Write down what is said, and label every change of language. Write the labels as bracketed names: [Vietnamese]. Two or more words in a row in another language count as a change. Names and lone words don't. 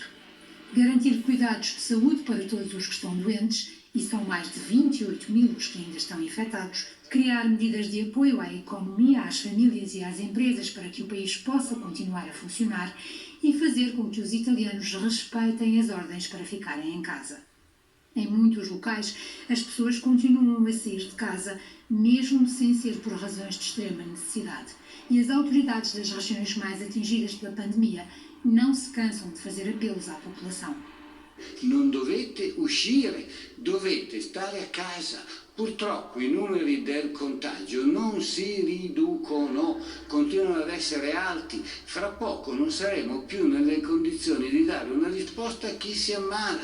[Portuguese] Garantir cuidados de saúde para todos os que estão doentes, e são mais de 28 mil os que ainda estão infectados, criar medidas de apoio à economia, às famílias e às empresas para que o país possa continuar a funcionar e fazer com que os italianos respeitem as ordens para ficarem em casa. Em muitos locais, as pessoas continuam a sair de casa, mesmo sem ser por razões de extrema necessidade. E as autoridades das regiões mais atingidas pela pandemia não se cansam de fazer apelos à população. [Italian] Non dovete uscire, dovete stare a casa. Purtroppo i numeri del contagio non si riducono, continuano ad essere alti. Fra poco non saremo più nelle condizioni di dare una risposta a chi si ammala.